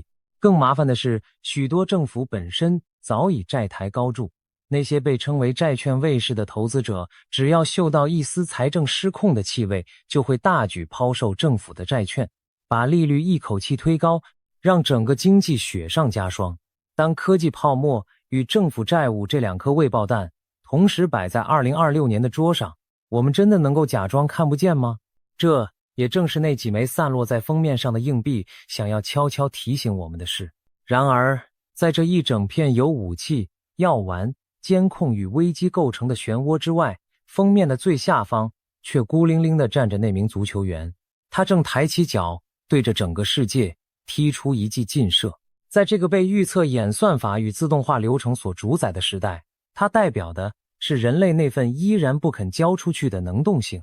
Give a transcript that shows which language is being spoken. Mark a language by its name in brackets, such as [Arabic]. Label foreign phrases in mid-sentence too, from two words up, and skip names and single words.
[Chinese] 更麻煩的是，許多政府本身早已債台高築，那些被稱為債券衛士的投資者，只要嗅到一絲財政失控的氣味，就會大舉拋售政府的債券，把利率一口氣推高，讓整個經濟雪上加霜。當科技泡沫與政府債務這兩顆未爆彈同時擺在2026年的桌上，我們真的能夠假裝看不見嗎？這也正是那幾枚散落在封面上的硬幣想要悄悄提醒我們的事。然而，在這一整片由武器、藥丸、監控與危機構成的漩渦之外，封面的最下方卻孤零零地站着那名足球員，他正抬起腳，對着整個世界踢出一記勁射。在這個被預測演算法與自動化流程所主宰的時代，它代表的是人類那份依然不肯交出去的能動性。